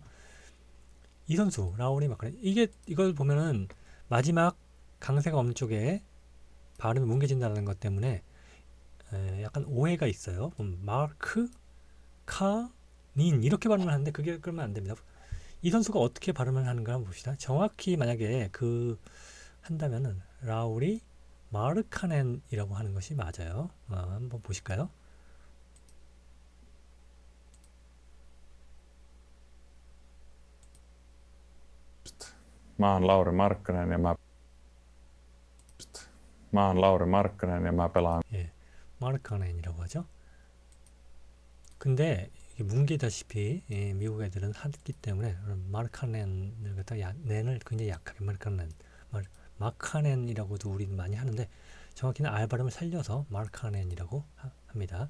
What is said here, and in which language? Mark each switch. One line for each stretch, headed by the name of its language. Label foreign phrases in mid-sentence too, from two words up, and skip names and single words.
Korean: 이 선수 라울이 마카네 이걸 보면은 마지막 강세가 없는 쪽에 발음이 뭉개진다는 것 때문에 약간 오해가 있어요. 마크 카닌 이렇게 발음을 하는데 그게 그러면 안 됩니다. 이 선수가 어떻게 발음을 하는가 한번 봅시다. 정확히 만약에 한다면은 라울이 마르카넨이라고 하는 것이 맞아요. 한번 보실까요?
Finnish: Mä oon Lauri Markkanen ja mä pelaan.
Korean: 예, 마르카넨이라고 하죠. 근데 이게 뭉개다시피 미국 애들은 하기 때문에 마르카넨을 갖다 넨을 굉장히 약하게 마카넨이라고도 우리는 많이 하는데 정확히는 R 발음을 살려서 마르카넨이라고 합니다.